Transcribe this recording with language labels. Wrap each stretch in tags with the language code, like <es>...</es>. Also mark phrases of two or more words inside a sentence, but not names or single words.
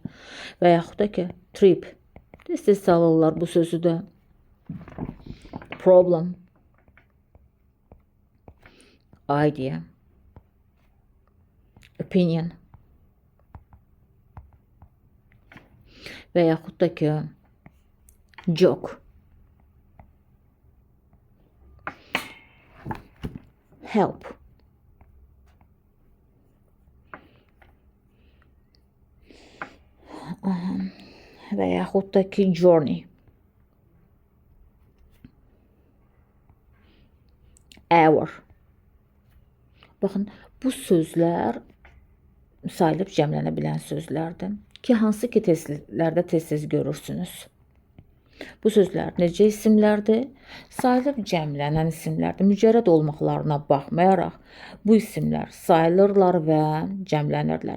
<az>Və yaxud da ki, trip, tez-tez salırlar bu sözü də.</az> <en>Problem, idea, opinion</en> <az>və yaxud da ki,</az> <en>joke, help.</en> <az>Və yaxud da ki,</az> <en>journey, hour.</en> <az>Baxın, bu sözlər sayılıb cəmlənə bilən sözlərdir ki, hansı ki testlərdə tez-tez görürsünüz. Bu sözlər necə isimlərdir? Sayılıb cəmlənən isimlərdir. Mücərrəd olmaqlarına baxmayaraq bu isimlər sayılırlar və cəmlənirlər.</az>